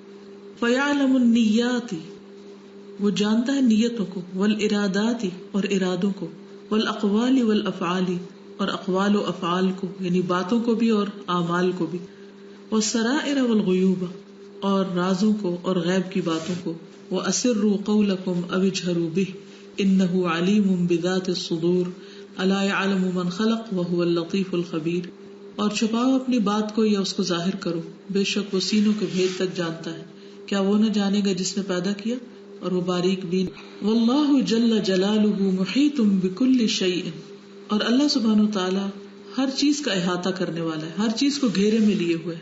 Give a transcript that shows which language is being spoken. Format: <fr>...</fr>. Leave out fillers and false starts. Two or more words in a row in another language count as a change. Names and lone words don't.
<ar>فیعلم النیات،</ar> <ur>وہ جانتا ہے نیتوں کو، والارادات اور ارادوں کو،</ur> <ar>والاقوال والافعال</ar> <ur>اور اقوال و افعال کو یعنی باتوں کو بھی اور اعمال کو بھی.</ur> <ar>والسرائر والغیوب</ar> <ur>اور رازوں کو اور غیب کی باتوں کو.</ur> <ar>واسروا قولکم او اجہروا بہ انہ علیم بذات الصدور الا یعلم من خلق وہو اللطیف الخبیر.</ar> <ur>اور چھپاؤ اپنی بات کو یا اس کو ظاہر کرو، بے شک وہ سینوں کے بھید تک جانتا ہے، کیا وہ نہ جانے گا جس نے پیدا کیا اور وہ باریک بین.</ur> <ar>واللہ جل جلالہ محیط بکل شیء،</ar> <ur>اور اللہ سبحانہ وتعالی ہر چیز کا احاطہ کرنے والا ہے، ہر چیز کو گھیرے میں لیے ہوئے.</ur>